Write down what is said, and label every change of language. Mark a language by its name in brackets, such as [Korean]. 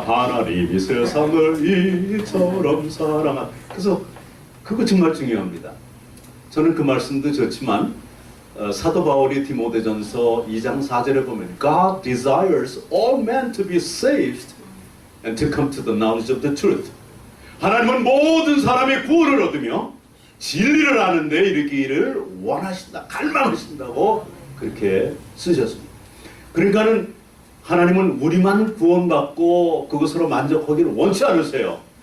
[Korean] 하나님이 세상을 이처럼 사랑한. 그래서 그거 정말 중요합니다. 저는 그 말씀도 좋지만 사도 바울이 디모데전서 2장 4절에 보면 [English] God desires all men to be saved and to come to the knowledge of the truth. [Korean] 하나님은 모든 사람의 구원을 얻으며 진리를 아는데 이르기를 원하신다, 갈망하신다고 그렇게 쓰셨습니다. 그러니까는 하나님은 우리만 구원받고 그것으로 만족하기를 원치 않으세요.